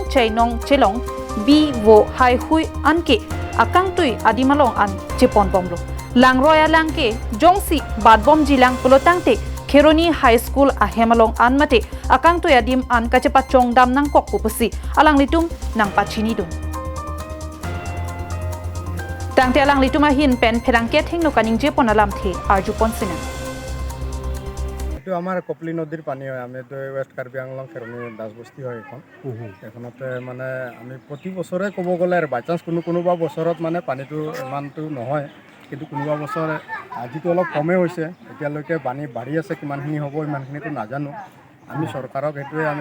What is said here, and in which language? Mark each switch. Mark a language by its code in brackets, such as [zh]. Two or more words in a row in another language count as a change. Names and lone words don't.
[mjw] chainong chelong bi wo hai hui anke akang tui adimalong an chepon bomlo langroya langke jongsi badbom jilang pulotangte kheroni high school ahemalong anmate akang tui adim an kachepa chongdam nang kok pupusi alang litum nang pachini dum tangte alang litum ahin pen pherangke thingno kaning je ponalam the arju ponsina [as] আমাৰ কপলি নদীৰ পানী হয় আমি তো ৱেষ্ট কাৰ্বি আংলং কheroni দাস বস্তি হয় এখনতে মানে আমি প্ৰতি বছৰে ক'ব গ'লে আৰু [en] by chance [as] কোনোবা বছৰত মানে পানীটো ইমানটো নহয় কিন্তু কোনোবা বছৰ আজিতো অলপ কমে হৈছে এতিয়ালৈকে পানী বাঢ়ি আছে কিমানখিনি হ'ব ইমানখিনিতো নাজানো আমি চৰকাৰক এইটোৱে আমি